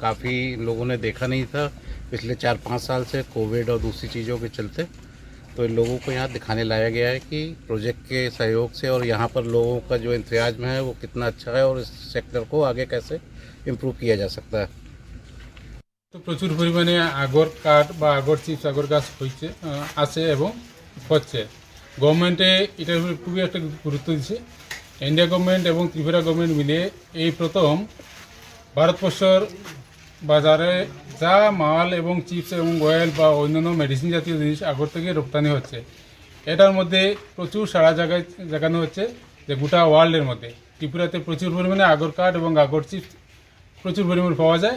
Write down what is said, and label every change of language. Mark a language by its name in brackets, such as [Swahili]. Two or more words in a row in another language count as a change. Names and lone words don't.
[Hindi] काफ़ी लोगों ने देखा नहीं था पिछले 4-5 साल से, कोविड और दूसरी चीज़ों के चलते। तो इन लोगों को यहाँ दिखाने लाया गया है कि प्रोजेक्ट के सहयोग से और यहाँ पर लोगों का जो इंतजाम है वो कितना अच्छा है और इस सेक्टर को आगे कैसे इम्प्रूव किया जा सकता है। [Bangla] তো প্রচুর পরিমাণে আগর কাঠ বা আগর চিপস আগর গাছ আছে এবং হচ্ছে। গভর্নমেন্টে এটার উপরে খুবই একটা গুরুত্ব দিচ্ছে। ইন্ডিয়া গভর্নমেন্ট এবং ত্রিপুরা গভর্নমেন্ট মিলে এই প্রথম ভারতবর্ষের বাজারে যা মাল এবং চিপস এবং অয়েল বা অন্যান্য মেডিসিন জাতীয় জিনিস আগর থেকে রপ্তানি হচ্ছে, এটার মধ্যে প্রচুর সারা জায়গায় দেখানো হচ্ছে যে গোটা ওয়ার্ল্ডের মধ্যে ত্রিপুরাতে প্রচুর পরিমাণে আগর কাঠ এবং আগর চিপস প্রচুর পরিমাণে পাওয়া যায়।